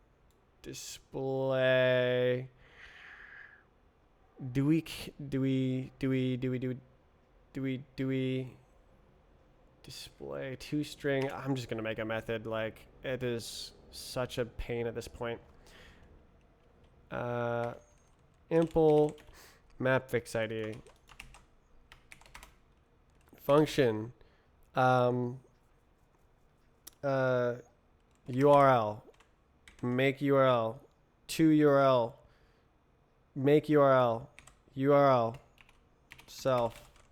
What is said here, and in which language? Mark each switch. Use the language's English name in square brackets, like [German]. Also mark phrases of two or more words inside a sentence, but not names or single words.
[English] Display. Do we display toString? I'm just gonna make a method. Like, it is such a pain at this point. Impl mapfix ID function URL make URL to URL make URL self